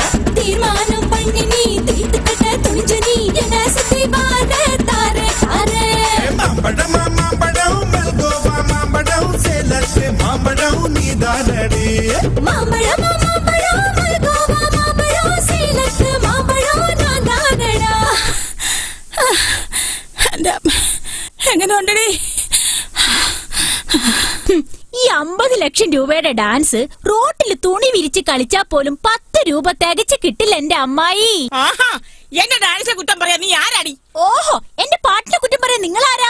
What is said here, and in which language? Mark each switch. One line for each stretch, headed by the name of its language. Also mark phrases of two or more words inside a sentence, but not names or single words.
Tamil: தீர்மானம் பண்ணி நீ தீர்த்து கட்ட துணிஞ்சு நீ என்ன சுத்தி வாழ தாரே தாரே. மாம்பழம் மாம்பழம் மல்கோவா மாம்பழம் சேலத்து மாம்பழம் நீதானடி. மாம்பழம் மாம்பழம் மல்கோவா மாம்பழம் சேலத்து மாம்பழம் நான் தானடா.
Malayalam: എങ്ങനെ ഉണ്ടടി? ഈ 50 ലക്ഷം ലക്ഷം രൂപയുടെ ഡാൻസ് റോട്ടിൽ തുണി വിരിച്ച് കളിച്ചാ പോലും 10 രൂപ തികച്ച് കിട്ടില്ല എന്റെ അമ്മായി. എന്റെ ഡാൻസിനെ കുറ്റം പറയാ നീ ആരാടി? ഓഹോ, എന്റെ പാട്ടിനെ കുറ്റം പറയാൻ നിങ്ങൾ ആരാ?